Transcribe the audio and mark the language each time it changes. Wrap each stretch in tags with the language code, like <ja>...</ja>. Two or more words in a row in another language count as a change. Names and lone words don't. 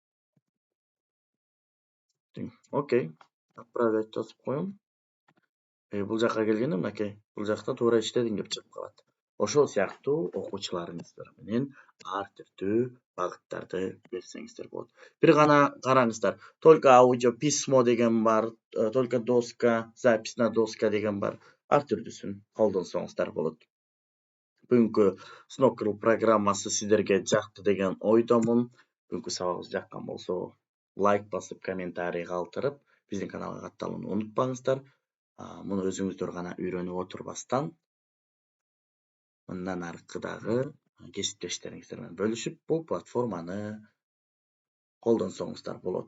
<ky>Окей. Отправить жазып коем. Бул жакка келгенде мынакей, бул жакта туура иштедиң деп чыгып калат. Ошол сыяктуу окуучуларыңыздар менен ар түрдүү багыттарды берсеңиздер болот. Бир гана караңыздар.</ky> <ru>Только аудио письмо</ru> <ky>деген бар,</ky> <ru>только доска, запись на доска</ru> <ky>деген бар. Ар түрдүүсүн колдонсоңуздар болот. Бүгүнкү Snorkel программасы сиздерге жакты деген ойдомун. Бүгүнкү сабагыбыз жаккан болсо, лайк басып, комментарий калтырып, биздин каналга катталууну унутпаңыздар. Муну өзүңүздөр гана үйрөнүп отурбастан, мындан аркыдагы кесиптештериңиздер менен бөлүшүп, бул платформаны колдонсоңуздар болот.</ky>